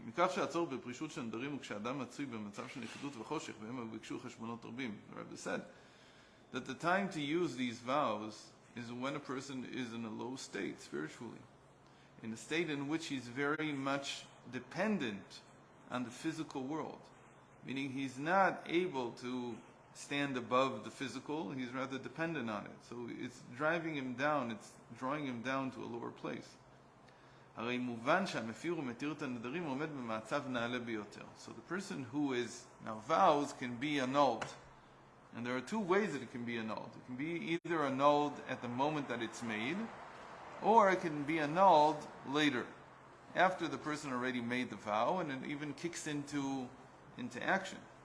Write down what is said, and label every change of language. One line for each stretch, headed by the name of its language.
Hebrew: מכך שהצורך בפרישות של נדרים הוא כשאדם מצוי במצב של נחיתות וחושך והם ביקשו חשבונות רבים.
English: The Rebbe said that the time to use these vows is when a person is in a low state spiritually, in a state in which he's very much dependent on the physical world, meaning he's not able to stand above the physical, he's rather dependent on it. So it's driving him down, it's drawing him down to a lower place.
Hebrew: הרי מובן שהמפיר ומתיר את הנדרים עומד במצב נעלה ביותר.
English: So the person who is, now vows can be annulled. And there are two ways that it can be annulled. It can be either annulled at the moment that it's made, or it can be annulled later, after the person already made the vow, and it even kicks into action.